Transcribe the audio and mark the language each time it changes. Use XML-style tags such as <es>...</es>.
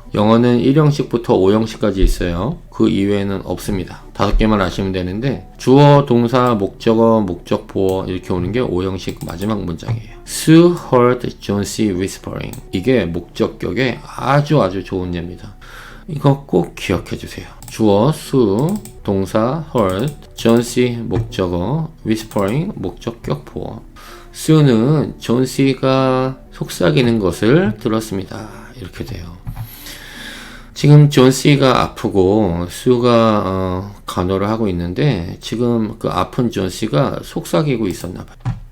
<ko>영어는 1형식부터 5형식까지 있어요. 그 이외에는 없습니다. 5개만 아시면 되는데 주어, 동사, 목적어, 목적, 보어 이렇게 오는 게 5형식 마지막 문장이에요.</ko> <en>Sue heard John C. whispering.</en> <ko>이게 목적격에 아주 좋은 예입니다. 이거 꼭 기억해 주세요. 주어, Sue, 동사, heard, John C. 목적어, whispering, 목적격, 보어. Sue는 존 C가 속삭이는 것을 들었습니다. 이렇게 돼요. 지금 존 C가 아프고 수가 간호를 하고 있는데 지금 그 아픈 존 C가 속삭이고 있었나 봐요.</ko>